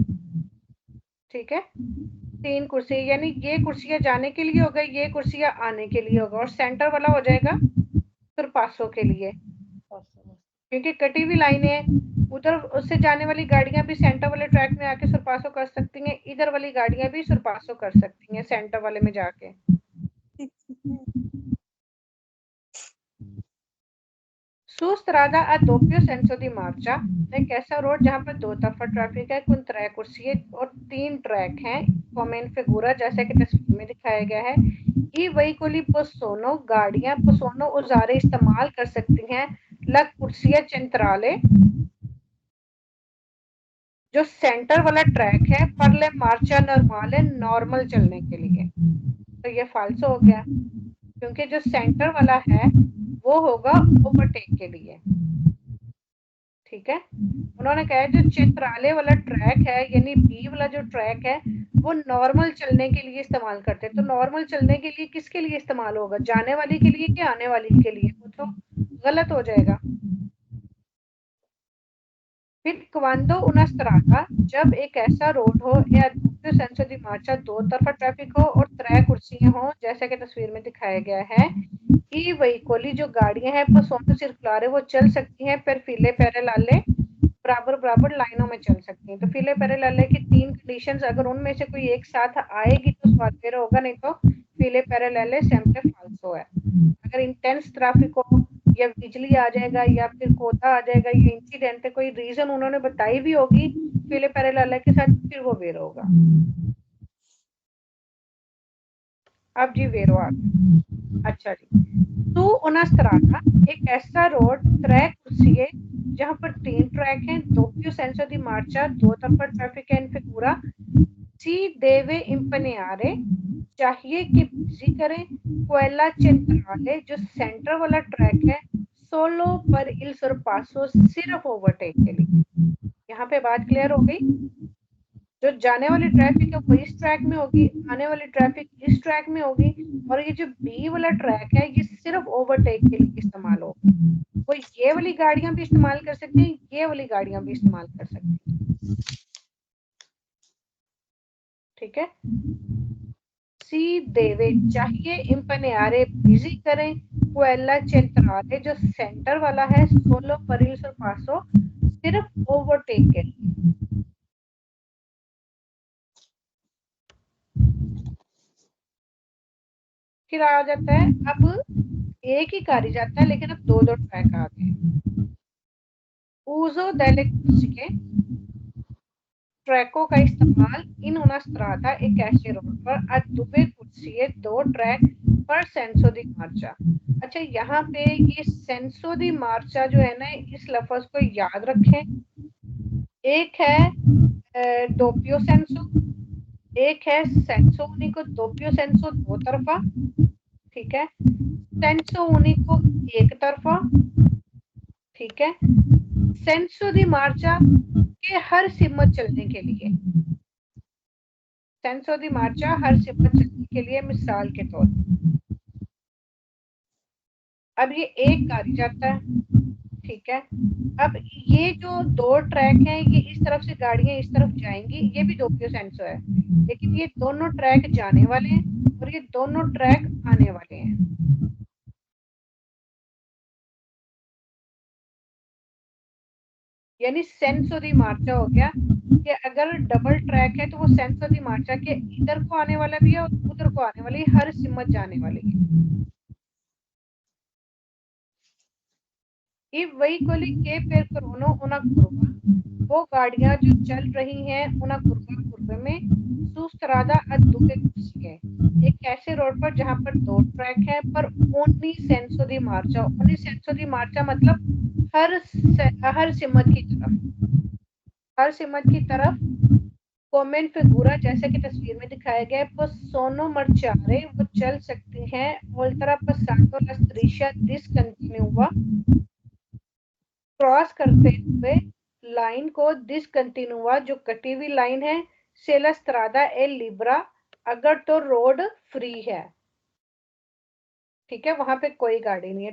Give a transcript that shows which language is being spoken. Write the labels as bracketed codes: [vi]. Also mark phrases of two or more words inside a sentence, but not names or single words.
[hi] ठीक है, 3 कुर्सी, यानी ये कुर्सियां जाने के लिए होगा, ये कुर्सियां आने के लिए होगा, और सेंटर वाला हो जाएगा सुरपासों के लिए, क्योंकि कटी हुई लाइनें हैं। उधर उससे जाने वाली गाड़ियां भी सेंटर वाले ट्रैक में आके सुरपासों कर सकती हैं, इधर वाली गाड़ियां भी सुरपासों कर सकती हैं सेंटर वाले में जाके। [it] Su strada a doppio senso di marcia, [hi] एक ऐसा रोड जहाँ पर दो तरफा ट्रैफिक है, कुल 3 कुर्सियां और 3 ट्रैक हैं, [it] come in figura, [hi] जैसे कि तस्वीर में दिखाया गया है। [it] I veicoli possono, गाड़ियां possono usare [hi] इस्तेमाल कर सकती हैं [it] la corsia centrale, [hi] जो सेंटर वाला ट्रैक है, [it] per le marcia [hi] नॉर्मल, नॉर्मल चलने के लिए। तो ये फाल्स हो गया, क्योंकि जो सेंटर वाला है वो होगा ओवरटेक के लिए। ठीक है, उन्होंने कहा जो चित्राले वाला ट्रैक है, यानी बी वाला जो ट्रैक है, वो नॉर्मल चलने के लिए इस्तेमाल करते हैं। तो नॉर्मल चलने के लिए किसके लिए इस्तेमाल होगा, जाने वाली के लिए कि आने वाली के लिए? वो तो गलत हो जाएगा। फिर [it] quando una strada, [hi] जब एक ऐसा रोड हो या [it] doppio senso di marcia, [hi] दो तरफा ट्रैफिक हो और 3 कुर्सियां हो, जैसे कि तस्वीर में दिखाया गया है। [it] ई veicoli, [hi] जो गाड़ियां हैं [it] possono circolare, [hi] वो चल सकती हैं [it] per file parallele, [hi] बराबर बराबर लाइनों में चल सकती हैं। तो [it] file parallele [hi] की 3 कंडीशंस, अगर उनमें से कोई एक साथ आएगी तो सवाल मेरा होगा, नहीं तो [it] file parallele sempre falso [hi] है। अगर इंटेंस ट्रैफिक हो, या बिजली आ जाएगा, या फिर कोहरा आ जाएगा, या इंसिडेंट है, कोई रीजन उन्होंने बताई भी होगी [it] file parallele [hi] के साथ, फिर वो वेरो होगा। अब जी वेरो आ गया। अच्छा जी, तो [it] una strada, [hi] एक ऐसा रोड 3 कुर्सियां जहां पर 3 ट्रैक हैं, [it] doppio senso di marcia, [hi] दो तरफा ट्रैफिक है, इनफे पूरा [it] si deve impegnare, [hi] चाहिए कि बिजी करें, [it] quella centrale, [hi] जो सेंटर वाला ट्रैक है, [it] solo per il sorpasso, [hi] सिर्फ ओवरटेक के लिए। यहाँ पे बात क्लियर हो गई, जो जाने वाली ट्रैफिक है वो इस ट्रैक में होगी, आने वाली ट्रैफिक इस ट्रैक में होगी, और ये जो बी वाला ट्रैक है ये सिर्फ ओवरटेक के लिए इस्तेमाल होगा। वो ये वाली गाड़ियां भी इस्तेमाल कर सकती हैं, ये वाली गाड़ियां भी इस्तेमाल कर सकती हैं। ठीक है, [it] si deve, [hi] चाहिए, इम्पनेयारे, बिजी करें, [it] quella centrale, [hi] जो सेंटर वाला है, [it] solo per il sorpasso, [hi] सिर्फ ओवरटेक के लिए। फिर आ जाता है, अब एक ही कार ही जाता है, लेकिन अब 2-2 ट्रैक आ गए। [it] uso delle corsie, [hi] ट्रैकों का इस्तेमाल [it] in una strada, [hi] एक ऐसे रोड पर, [it] a due corsie, 2 ट्रैक, पर senso di marcia। [hi] अच्छा, यहाँ पे ये [it] senso di marcia [hi] जो है ना, इस लफ्ज को याद रखें। एक है [it] doppio senso, [hi] एक है [it] senso unico, doppio senso [hi] दो तरफा, ठीक है, [it] senso unico [hi] एक तरफा, ठीक है, [it] senso di marcia [hi] के हर सिमत चलने के लिए, [it] senso di marcia [hi] हर सिमत चलने के लिए, मिसाल के तौर पर अब ये एक गाड़ी जाता है, ठीक है, अब ये जो 2 ट्रैक हैं, ये इस तरफ से गाड़ियां इस तरफ जाएंगी, ये भी [it] doppio senso [hi] है, लेकिन ये दोनों ट्रैक जाने वाले हैं और ये दोनों ट्रैक आने वाले हैं। यानी [it] senso di marcia [hi] हो गया कि अगर डबल ट्रैक है तो वो [it] senso di marcia [hi] के इधर को आने वाला भी है और उधर को आने वाली, हर सिमत जाने वाली है। [it] if veicoli che percorrono una curva, [hi] वो गाड़ियां जो चल रही हैं [it] una curva [hi] कुर्बे में, [it] su strada a due corsie, [hi] एक ऐसे रोड पर जहां पर 2 ट्रैक है, पर [it] ogni senso di marcia, ogni senso di marcia [hi] मतलब हर सिमत की तरफ, हर सिमत की तरफ [it] come in figura [hi] जैसे कि तस्वीर में दिखाया गया है, [it] possono marciare [hi] वो चल सकती हैं, [it] oltre passato la striscia discontinua [hi] क्रॉस करते हुए लाइन को डिसकंटिन्यूआ जो कटी हुई लाइन है, [it] se la strada è libera [hi] अगर तो रोड फ्री है, ठीक है, वहां पे कोई गाड़ी नहीं है।